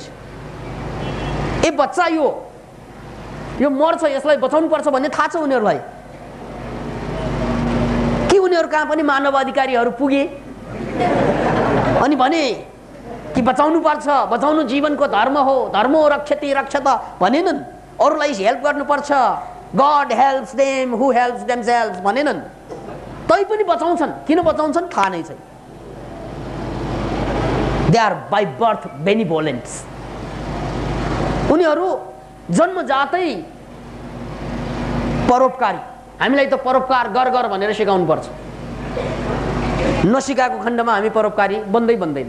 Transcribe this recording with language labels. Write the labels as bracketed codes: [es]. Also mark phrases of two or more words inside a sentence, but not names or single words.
[ne] ए बच्चा यो मर्छ, यसलाई बचाउनु पर्छ भन्ने थाहा छ उनीहरूलाई। के उनीहरू कहाँ पनि मानवाधिकारीहरू पुगे अनि भने कि बचाउनु पर्छ, बचाउनु जीवनको धर्म हो, [sa] धर्मो रक्षति रक्षत भनेनन्। [ne] अरूलाई हेल्प गर्नुपर्छ, [en] God helps them who helps themselves भनेनन्। [ne] तै पनि बचाउँछन्। किन बचाउँछन् थाहा नै छैन। [en] they are by birth benevolents. [ne] उनीहरू जन्मजातै परोपकारी। हामीलाई त परोपकार गर भनेर सिकाउनु पर्छ। नसिकाएको खण्डमा हामी परोपकारी बन्दैन।